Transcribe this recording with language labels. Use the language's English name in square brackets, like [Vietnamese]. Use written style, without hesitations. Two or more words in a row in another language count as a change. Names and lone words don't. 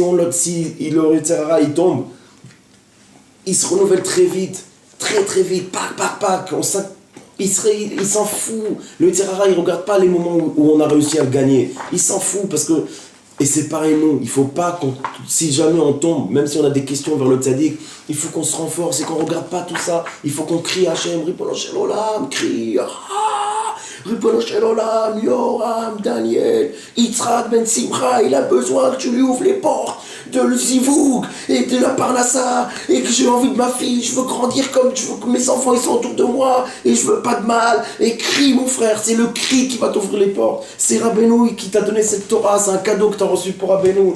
[French] Si le [Hebrew] יצר הרע, [French] il tombe, il se renouvelle très vite, très très vite, pac, il s'en fout. Le Tirara, il regarde pas les moments où on a réussi à le gagner. Il s'en fout parce que, et c'est pareil nous, il faut pas si jamais on tombe, même si on a des questions vers le tzaddik, il faut qu'on se renforce et qu'on regarde pas tout ça. Il faut qu'on crie Hachem, [Hebrew] רבונו של עולם, [French] crie, [Hebrew] רבונו של עולם, [French] Yoram, Daniel, Yitzhak Ben Simcha, il a besoin que tu lui ouvres les portes de le zivouk et de la parnassa et que j'ai envie de ma fille, je veux grandir comme je veux que mes enfants ils sont autour de moi et je veux pas de mal. Et crie mon frère, c'est le cri qui va t'ouvrir les portes. C'est Rabbeinu qui t'a donné cette Torah, c'est un cadeau que t'as reçu pour Rabbeinu.